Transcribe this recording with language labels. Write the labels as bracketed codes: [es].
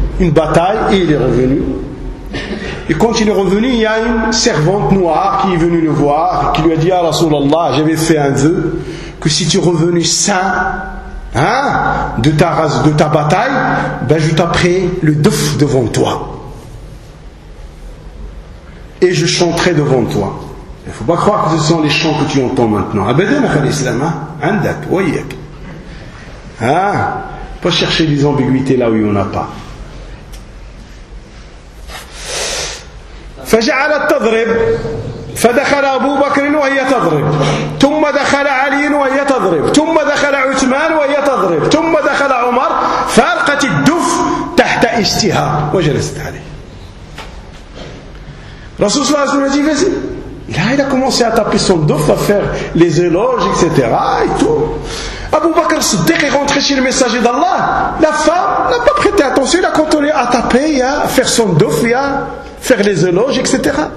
[fr] Une bataille, et il est revenu. Et quand il est revenu, il y a une servante noire qui est venue le voir, qui lui a dit, « Ah Rasoul Allah, j'avais fait un vœu, que si tu revenais sain hein, de ta bataille, ben je taperai le duf devant toi. Et je chanterai devant toi. » Il ne faut pas croire que ce sont les chants que tu entends maintenant. Abedan a fait l'islam, hein. [ar] عندك وياك ها [fr] pas chercher des ambiguïtés là où il n'y en a pas. [ar] فجعلت تضرب فدخل ابو بكر وهي تضرب ثم دخل علي وهي تضرب ثم دخل عثمان وهي تضرب ثم دخل عمر فالقت الدف تحت اشتها وجلست عليه. [fr] رسول الله صلى الله عليه وسلم là il a commencé à taper son dof, à faire les éloges etc et tout. Abu Bakr Siddiq est rentré chez le messager d'Allah, la femme n'a pas prêté attention, il a continué à taper et à faire son dof et à faire les éloges etc.